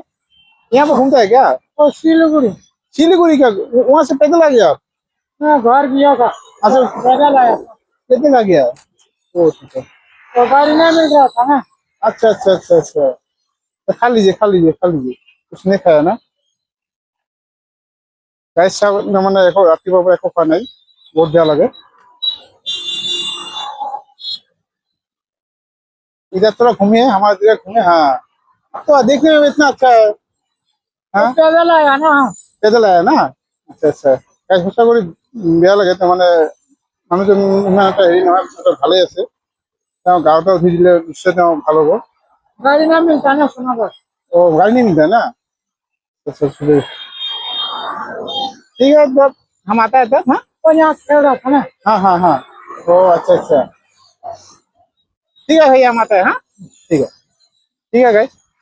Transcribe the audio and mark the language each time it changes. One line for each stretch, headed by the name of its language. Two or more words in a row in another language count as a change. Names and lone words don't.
Hindi: यहाँ पर घूमता है क्या? और सिलीगुड़ी। सिलीगुड़ी का? वहां से पैदल आ गया आप? हाँ, घर गया था। अच्छा, पैदल आया था। पैदल आ गया? ओ अच्छा तो गाड़ी नहीं मिल रहा था ना। अच्छा अच्छा अच्छा अच्छा। तो खा लीजिए खा लीजिए खा लीजिए, कुछ नहीं खाया ना?
Assamese: গাইস মানে একো ৰাতিপুৱাৰ পৰা একো খোৱা নাই, বহুত বেয়া লাগে।
Hindi: इधर थोड़ा घूमिए, हमारे जगह घूमे। हाँ, तो देखने में इतना अच्छा है। हाँ, पैदल आया ना। पैदल आया ना?
Assamese: আচ্ছা আচ্ছা। গাইস সঁচা কৰি বেয়া লাগে, তাৰমানে মানুহজন ইমান এটা হেৰি নহয়, পিছত ভালেই আছে। তেওঁ গাঁৱতে উঠি দিলে নিশ্চয় তেওঁ ভাল হ'ব।
Hindi: गाड़ी नहीं मिलता ना सोनापुर। ओ गाड़ी नहीं मिलता है ना? अच्छा अच्छा, ठीक है तब हम आता है तब। हाँ वो यहाँ खेल रहा था ना। हाँ हाँ हाँ। ओ अच्छा अच्छा, ठीक है भैया, हम आता है। हाँ ठीक है, ठीक है गाइस।